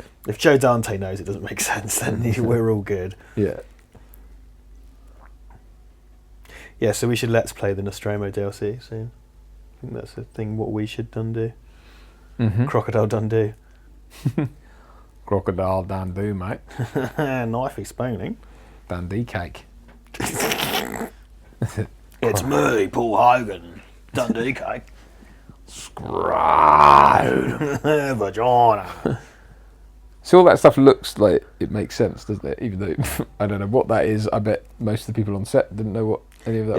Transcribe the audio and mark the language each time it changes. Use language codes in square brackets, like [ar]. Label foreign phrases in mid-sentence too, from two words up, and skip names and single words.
[en] If Joe Dante knows it doesn't make sense, then we're all good. Yeah. Yeah, so we should Let's Play the Nostromo DLC soon. I think that's the thing, what we should Dundee. Crocodile Dundee. Crocodile Dundee, mate. Knifey spooning. Dundee cake. It's me, Paul Hogan. Dundee cake. Scrod. Vagina. So all that stuff looks like it makes sense, doesn't it? Even though I don't know what that is. I bet most of the people on set didn't know what any of that was.